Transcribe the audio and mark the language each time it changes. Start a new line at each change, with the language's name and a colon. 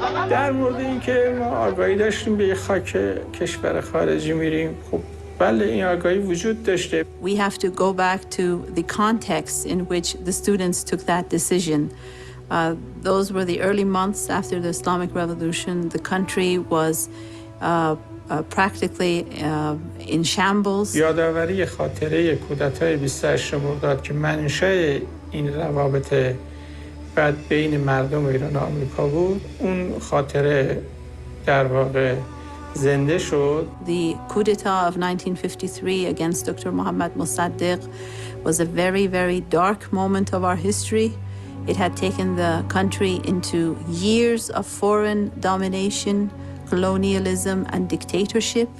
Persian: در مورد اینکه ما آگاهی داشتیم به خاک کشور خارجی میریم، خب بله این آگاهی وجود داشته.
English: We have to go back to the context in which the students took that decision. Those were the early months after the Islamic Revolution. The country was practically in shambles.
Persian: یادآوری خاطره کودتای 28 مرداد که منشأ این روابط بعد بین مردم ایران و آمریکا بود، اون خاطره در واقع زنده شد.
English: The coup d'etat of 1953 against Dr. Mohammad Mossadegh was a very, very dark moment of our history. It had taken the country into years of foreign domination, colonialism, and dictatorship.